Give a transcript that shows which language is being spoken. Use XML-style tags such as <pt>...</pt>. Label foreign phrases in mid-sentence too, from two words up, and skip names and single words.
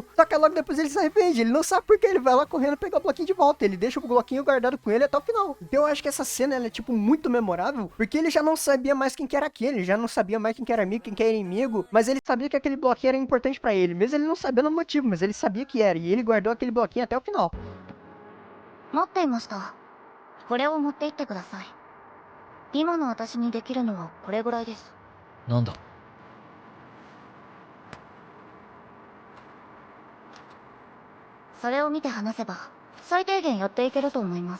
<pt>Só que logo depois ele se arrepende, ele não sabe por que, ele vai lá correndo pegar o bloquinho de volta, ele deixa o bloquinho guardado com ele até o final. Então eu acho que essa cena, ela é tipo muito memorável, porque ele já não sabia mais quem que era aquele, ele já não sabia mais quem que era amigo, quem que era inimigo, mas ele sabia que aquele bloquinho era importante pra ele, mesmo ele não sabendo o motivo, mas ele sabia que era, e ele guardou aquele bloquinho até o final.</pt> <ja>持っていました。これを持って行ってください。今の私にできるのはこれぐらいです。なんだ。それを見て話せば最低限やっていけると思います。</ja>